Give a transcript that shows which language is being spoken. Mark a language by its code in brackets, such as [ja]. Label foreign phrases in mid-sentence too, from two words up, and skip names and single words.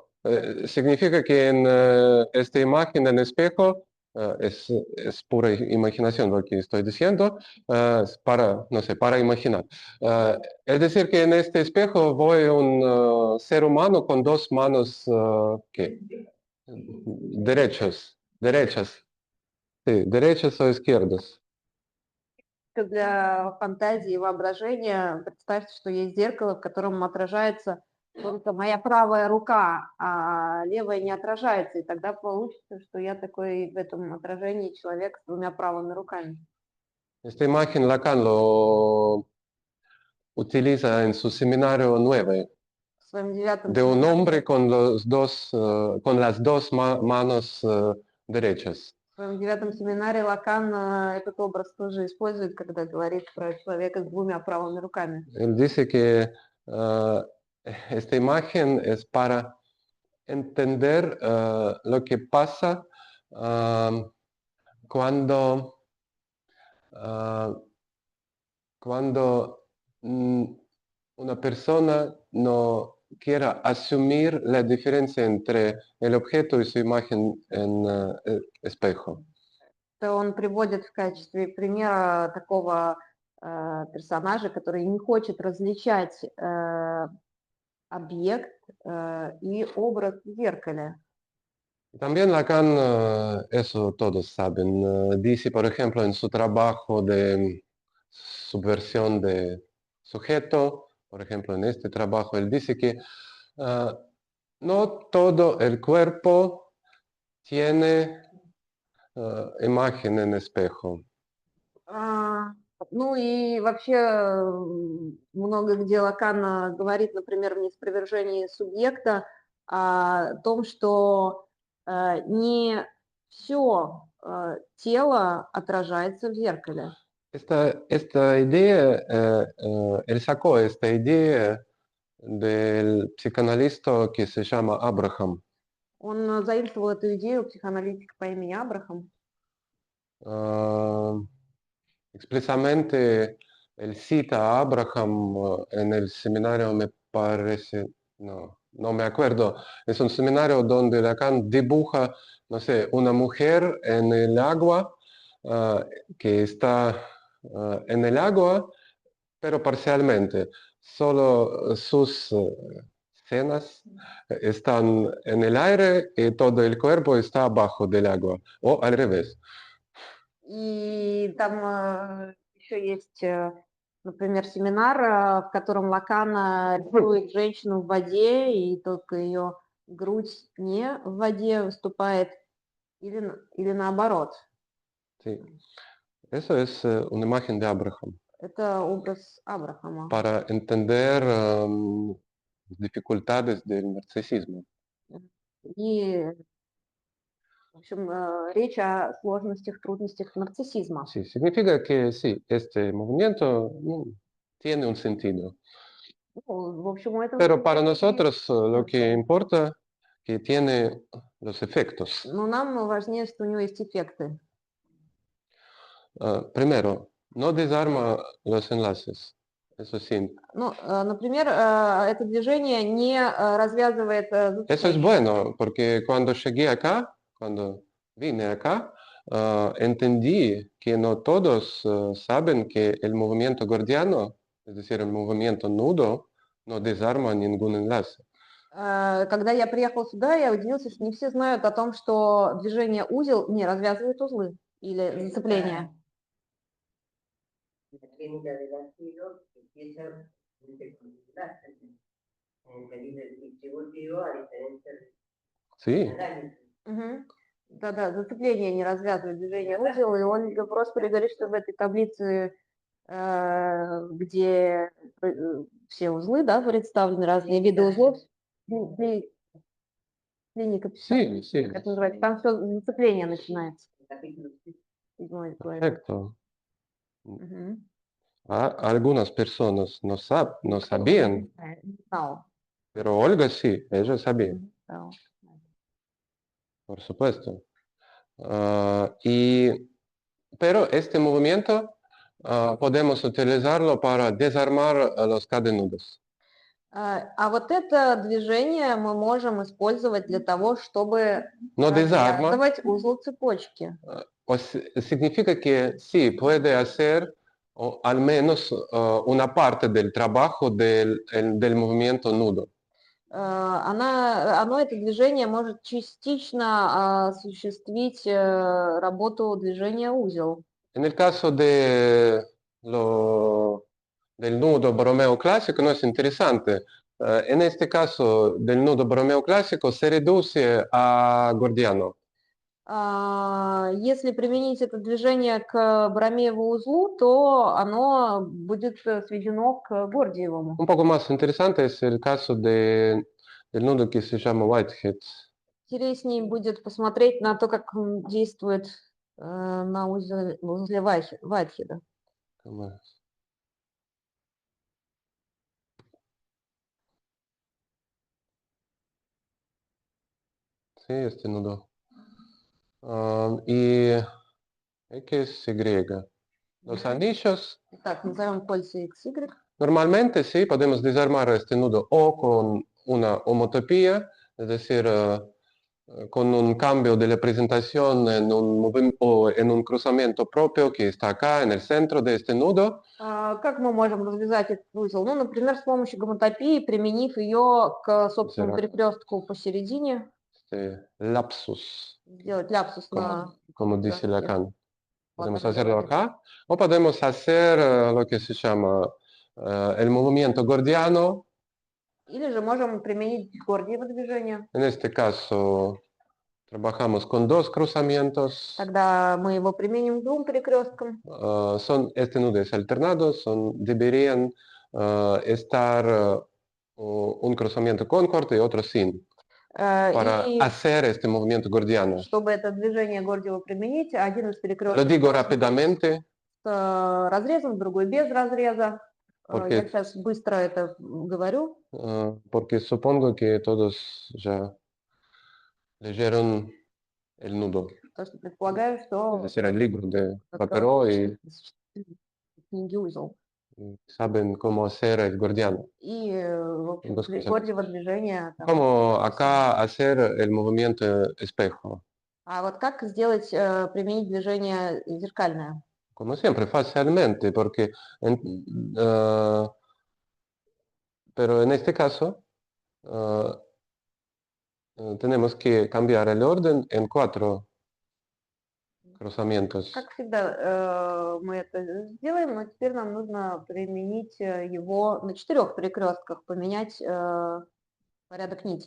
[es] Significa que en esta imagen en espejo es pura imaginación lo que estoy diciendo, no sé, para imaginar. Es decir, que en este espejo voy un ser humano con dos manos ¿qué? Derechas, sí, derechas o izquierdas. [ru] Для фантазии и воображения представьте, что есть зеркало, в котором отражается только моя правая рука, а левая не отражается. И тогда получится, что я такой в этом отражении человек с двумя правыми руками. [es] Esta imagen Lacan lo utiliza en su seminario 9, [ru] В своем девятом [es] de un [ru] семинаре, [es] hombre con las dos manos derechas. [ru] в своем девятом семинаре Лакан этот образ тоже использует, когда говорит про человека с двумя правыми руками. [es] Él dice que esta imagen es para entender lo que pasa cuando una persona no quiera asumir la diferencia entre el objeto y su imagen en espejo. [ru] Это он приводит в качестве примера такого персонажа, который не хочет различать объект [es] y obras [ru] в зеркале. [es] También Lacan, eso todos saben, dice, por ejemplo, en su trabajo de subversión de sujeto, por ejemplo, en este trabajo, él dice que no todo el cuerpo tiene imagen en espejo. [ru] Ну и вообще много где Лакан говорит, например, в неспровержении субъекта о том, что не все тело отражается в зеркале. [es] Esta idea, él sacó esta idea del psicanalista que se llama Abraham. [ru] Он заимствовал эту идею у психоаналитика по имени Абрахам. [es] Expresamente, él cita a Abraham en el seminario, me parece, no me acuerdo, es un seminario donde Lacan dibuja, no sé, una mujer en el agua, que está en el agua, pero parcialmente. Solo sus cenas están en el aire y todo el cuerpo está abajo del agua, o al revés. [ru] И там еще есть, например, семинар, в котором Лакан рисует женщину в воде, и только ее грудь не в воде выступает, или наоборот. [es] Sí. Eso es una imagen de Abraham. [ru] Это образ Абрахама. [es] Para entender dificultades del narcisismo. [ru] И, в общем, речь о сложностях, трудностях нарциссизма. [es] Sí, significa que sí, este movimiento tiene un sentido. [ru] Ну, в общем, у этого [es] Pero para [ru] есть [es] nosotros lo que [ru] смысл. [es] importa que tiene los efectos. [ru] Но нам важнее, что у него есть эффекты. [es] Primero, no desarma los enlaces. Eso sí. [ru] Ну, например, это движение не развязывает [es] Eso es [ru] зацепление. [es] bueno, porque cuando llegué acá, cuando vine acá, entendí que no todos saben que el movimiento gordiano, es decir, el movimiento nudo, no desarma ningún enlace. [ru] Когда я приехал сюда, я удивился, что не все знают о том, что движение узел не развязывает узлы или зацепления. [es] La clínica del ácido empieza con el láser, en el calibre distributivo, a diferencia del Sí, análisis. Мгм. [ru] Да-да, зацепление не развязывает движение узел, и он просто говорит, что в этой таблице, где все узлы, да, представлены, разные виды узлов, клиника, [es] sí, sí. [ru] как это называется, там все зацепление начинается. [es] El capítulo 6. [ru] Седьмой главе. [es] Perfecto. Мгм. Algunas personas no sabían, [ru] Не знал. [es] pero Olga sí, ella sabía, [ru] Мгм, да. [es] por supuesto. Pero este movimiento podemos utilizarlo para desarmar los cadenudos. [ru] А вот это движение мы можем использовать для того, чтобы [es] No desarma, [ru] развязывать узел цепочки. [es] significa que sí, puede hacer al menos una parte del trabajo del movimiento nudo. [ru] Оно, это движение, может частично осуществить работу движения узел. [es] En el caso del nudo borromeo clásico no es interesante. En este caso del nudo borromeo clásico se reduce a gordiano. [ru] Если применить это движение к Боромееву узлу, то оно будет сведено к Гордиевому. [es] Un poco más interesante es el caso del nudo que se llama Whitehead. [ru] Интереснее будет посмотреть на то, как он действует на узле Вайтхеда. [es] ¿Cómo es? Sí, este nudo. Y XY. Los anillos, [ru] Итак, назовем кольца XY. [es] normalmente sí, podemos desarmar este nudo o con una homotopía, es decir, con un cambio de la presentación en o en un cruzamiento propio que está acá en el centro de este nudo. [ru] Как мы можем развязать этот узел? Ну, например, с помощью гомотопии, применив ее к собственному [es] Será [ru] перекрестку посередине, [es] este lapsus, [ru] сделать ляпсус на... [es] como dice Lacan. [ru] Вот [es] Podemos [ru] она [es] hacerlo [ru] говорит. [es] acá o podemos hacer lo que se llama el movimiento gordiano. [ru] Или же можем применить Гордиево движение. [es] En este caso, trabajamos con dos cruzamientos. [ru] Тогда мы его применим к двум перекресткам. [es] Este nudo es alternado, deberían estar un cruzamiento con corte y otro sin, para [ru] И [es] hacer este movimiento gordiano. [ru] чтобы это движение Гордиева применить, один из [es] Lo [ru] перекрестков [es] digo rápidamente [ru] с разрезом, другой без разреза. [es] Porque- [ru] Я сейчас быстро это говорю. [es] porque supongo que todos ya leyeron el nudo, [ru] Потому что предполагаю, [es] es [ru] что [es] decir, el libro de [ru] как [es] Papero [ru] раз [es] y [ru] книги узел. [es] saben cómo hacer el gordiano. [ru] И в общем, [es] Dos cosas. [ru] Гордиево движение. там. [es] Cómo acá hacer el movimiento espejo. [ru] А вот как сделать, применить движение зеркальное? [es] Como siempre, fácilmente, porque pero en este caso tenemos que cambiar el orden en 4 cruzamientos. [ru] Как всегда, мы это сделаем, но теперь нам нужно применить его на 4 перекрестках, поменять порядок нитей.